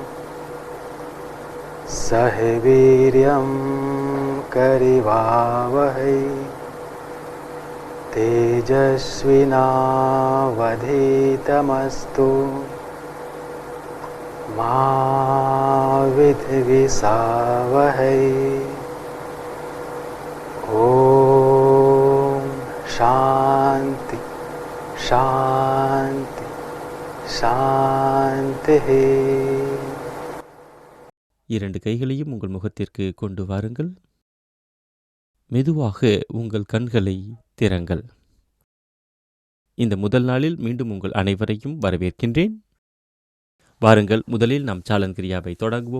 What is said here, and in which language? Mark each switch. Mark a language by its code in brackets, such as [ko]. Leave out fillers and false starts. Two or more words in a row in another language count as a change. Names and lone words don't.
[sa] सह वीर्यं करिवावहै तेजस्विनावधीतमस्तु मा विद्विषावहै. शांति शांति शांति. [ta] 2 கைகளையும் உங்கள் முகத்திற்கு கொண்டு வாருங்கள். மெதுவாக உங்கள் கண்களை திறங்கள். இந்த முதல் நாளில் மீண்டும் உங்கள் அனைவரையும் வரவேற்கின்றேன். வாருங்கள், முதலில் நாம் சாலன் கிரியாவை தொடங்குவோம்.